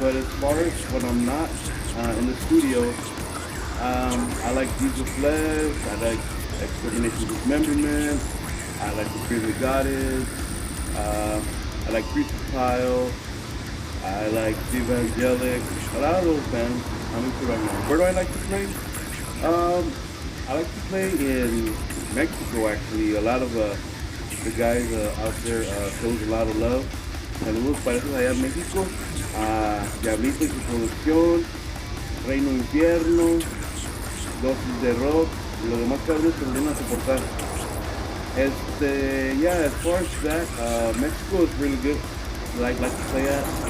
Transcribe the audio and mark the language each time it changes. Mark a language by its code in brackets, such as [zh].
[en] But as far as when I'm not in the studio, I like Jesus Flesh, I like Extermination Dismemberment, I like The Fear of the Goddess, I like Pile, I like The Evangelic, a lot of those bands I'm into right now. Where do I like to play? I like to play in Mexico, actually. A lot of the guys out there shows a lot of love. [es] Saludos para esos allá en México. Diablito y su producción, Reino Infierno, Dosis de Rock, y los demás cabrones que vienen a soportar. [en] Yeah, as far as that, Mexico is really good. Like to play at.